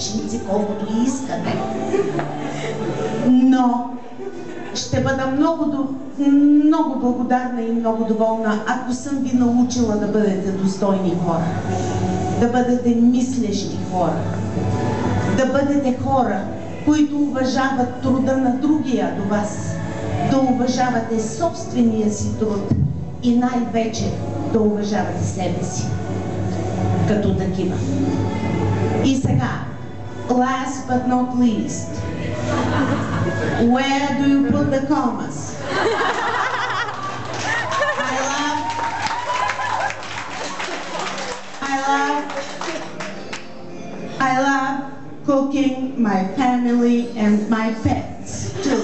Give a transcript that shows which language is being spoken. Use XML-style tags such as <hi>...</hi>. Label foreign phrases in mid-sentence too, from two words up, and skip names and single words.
<bg>яичници, колкото и искате. Но ще бъда много благодарна и много доволна, ако съм ви научила да бъдете достойни хора, да бъдете мислещи хора, да бъдете хора, които уважават труда на другия до вас, да уважавате собствения си труд и най-вече да уважавате себе си като такива. И сега,</bg> <en>last but not least, where do you put the commas? I love cooking my family and my pets too.</en>